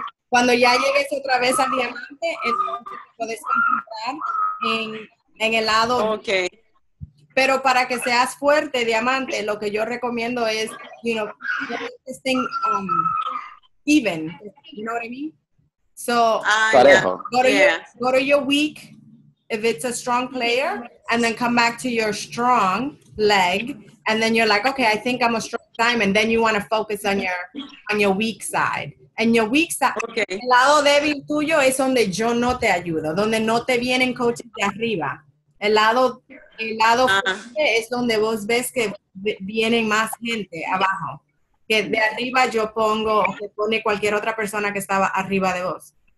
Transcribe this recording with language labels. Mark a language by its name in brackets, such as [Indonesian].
[Spanish] Cuando ya llegues otra vez al diamante, entonces te puedes concentrar en el lado. [English] Okay. [Spanish] Pero para que seas fuerte, diamante, lo que yo recomiendo es, [English] this thing even. You know what I mean? So, [Spanish] Parejo. [English] go to your weak, if it's a strong player, and then come back to your strong leg, and then you're like, okay, I think I'm a strong diamond. Then you want to focus on your weak side. And your weak side, [Spanish] el lado débil tuyo es donde yo no te ayudo, donde no te vienen coaches de arriba. El lado fuerte es donde vos ves que vienen más gente abajo. Que de arriba yo pongo, o que pone cualquier otra persona que estaba arriba de vos.